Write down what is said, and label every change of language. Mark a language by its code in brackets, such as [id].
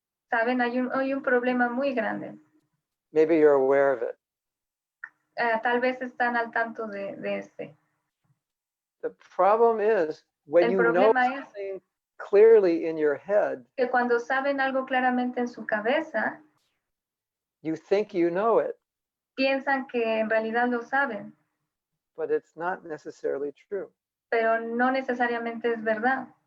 [es] Saben, hay un problema muy grande. [en] Maybe you're aware of it. [es] Tal vez están al tanto de este. [en] The problem is when [es] El [en] you know [es] problema es [en] something clearly in your head, [es] que cuando saben algo claramente en su cabeza, [en] you think you know it, [es] piensan que en realidad lo saben, [en] but it's not necessarily true. [es] pero no necesariamente es verdad.